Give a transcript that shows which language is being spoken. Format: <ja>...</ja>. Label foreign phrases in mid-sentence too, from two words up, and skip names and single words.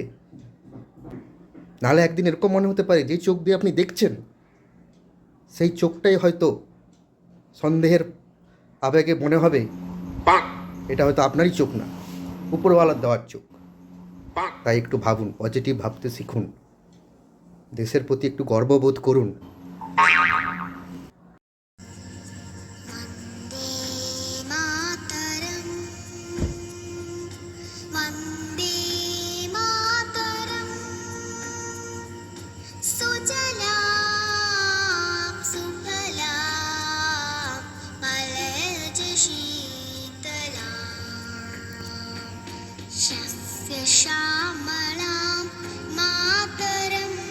<bn>নাহলে একদিন এরকম মনে হতে পারে যে চোখ দিয়ে আপনি দেখছেন, সেই চোখটাই হয়তো সন্দেহের আবেগে মনে হবে এটা হয়তো আপনারই চোখ না, উপরওয়ালার দেওয়ার চোখ। তাই একটু ভাবুন, পজিটিভ ভাবতে শিখুন, দেশের প্রতি একটু গর্ববোধ করুন।</bn> <sa>वन्दे मातरम् सुजलां सुफलां मलयज शीतलां शस्य श्यामलां मातरम्</sa>